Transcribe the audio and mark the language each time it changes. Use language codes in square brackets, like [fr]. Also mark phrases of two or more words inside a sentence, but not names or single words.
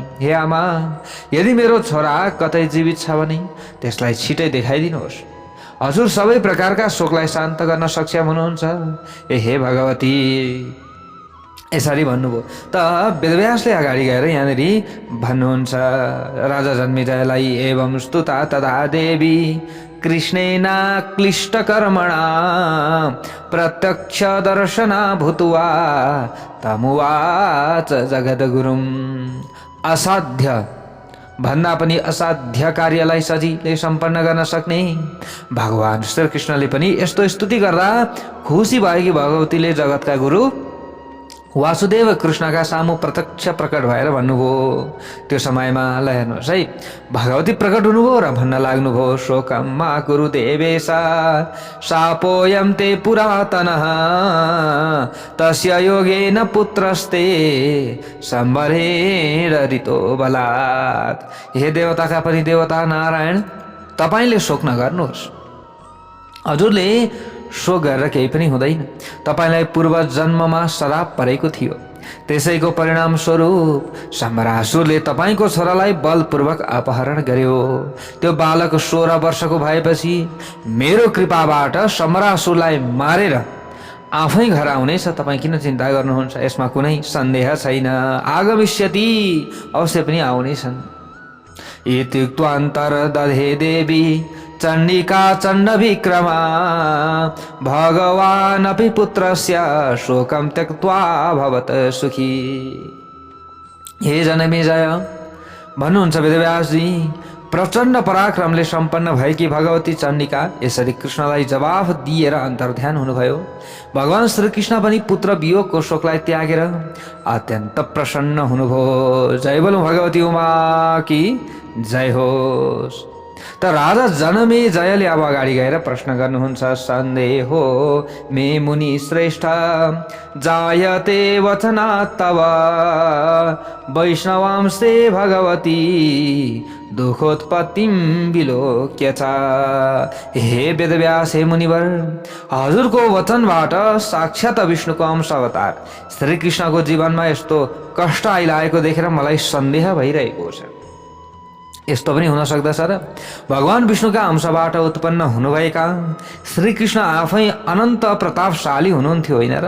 [ne] हे आमा, यदि मेरो छोरा कतै जीवित छ भने त्यसलाई छिटै देखाइदिनुहोस्। हजुर सबै प्रकारका शोकलाई शान्त गर्न सक्षम हुनुहुन्छ। हे भगवती, यसरी भन्नुभयो। त वेदव्यासले अगाडि गएर यहाँनिर भन्नुहुन्छ, राजा जन्मेजयलाई [sa] एवं स्तुता तदा देवी कृष्णेना क्लिष्ट कर्मणा प्रत्यक्ष दर्शना भूत्वा तमुवाच जगद्गुरुम। [ne] असाध्य भन्दा पनि असाध्य कार्यलाई सजिलै सम्पन्न गर्न सक्ने भगवान श्रीकृष्णले पनि यस्तो स्तुति गर्दा खुसी भयो कि भगवतीले जगतका गुरु वासुदेव कृष्णका सामु प्रत्यक्ष प्रकट भएर भन्नुभयो। त्यो समयमा ल हेर्नुहोस् है, भगवती प्रकट हुनुभयो र भन्न लाग्नुभयो, [sa] शोकम मा कुरु देवेशा शापोयम ते पुरातनः तस्य योगेन पुत्रस्ते सम्बरेण ऋतो बलात्। [ne] हे देवताका पनि देवता नारायण, तपाईले शोक नगर्नुहोस्। हजुरले शोक गरेर केही पनि हुँदैन। तपाईलाई पूर्व जन्ममा श्राप परेको थियो, त्यसैको परिणाम स्वरूप सम्रासुरले तपाईको छोरालाई बलपूर्वक अपहरण गर्यो। त्यो बालक 16 वर्षको भएपछि मेरो कृपाबाट सम्रासुरलाई मारेर आफै घर आउनेछ। तपाईँ किन चिन्ता गर्नुहुन्छ? यसमा कुनै सन्देह छैन। आगमिष्यति, अवश्य पनि आउनेछन्। [sa] इत्युक्त्वान्तर्दधे देवी चण्डिका चण्डविक्रमा भगवानपि पुत्रस्य शोकं त्यक्त्वा भवत सुखी। [ne] हे जनमेजय, भन्नुहुन्छ वेदव्यासजी, प्रचण्ड पराक्रमले सम्पन्न भएकी भगवती चण्डिका यसरी कृष्णलाई जवाफ दिएर अन्तर्ध्यान हुनुभयो। भगवान श्रीकृष्ण पनि पुत्र वियोगको शोकलाई त्यागेर अत्यन्त प्रसन्न हुनुभयो। जय बोलौं भगवती उमा की जय होस्। त राजा जनमेजयले अब अगाडि गएर प्रश्न गर्नुहुन्छ। [sa] सन्देहो मे मुनि श्रेष्ठ जायते वचनात् तव वैष्णवांस्ते भगवती दुखोत्पत्तिम विलोक्य च। [ne] हे वेदव्यास, हे मुनिवर, हजुरको वचनबाट साक्षात विष्णुको अंश अवतार श्रीकृष्णको जीवनमा यस्तो कष्ट आइलागेको देखेर मलाई सन्देह भइरहेको छ। यस्तो पनि हुन सक्दछ र भगवान विष्णुका अंशबाट उत्पन्न हुनुभएका श्रीकृष्ण आफै अनन्त प्रतापशाली हुनुहुन्थ्यो होइन र?